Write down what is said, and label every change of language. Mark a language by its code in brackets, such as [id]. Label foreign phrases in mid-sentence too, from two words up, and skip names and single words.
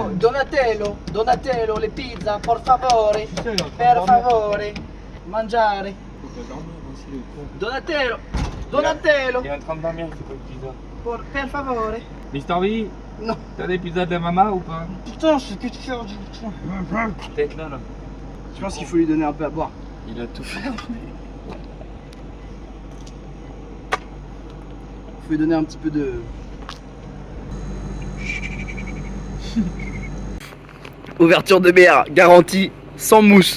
[it] Oh, Donatello, le pizza, por favore, per favore, mangiare. [fr] Faut pas dormir aussi, le con. Donatello, Il est en train de dormir, c'est pas une pizza. [it] per favore. [fr] Mister V, Non. t'as des pizzas de maman ou pas? Putain, c'est que tu fais. Peut-être là, là. Je pense qu'il faut lui donner un peu à boire. Il a tout fait. Faut lui donner un petit peu de. Ouverture de bière, garantie, sans mousse.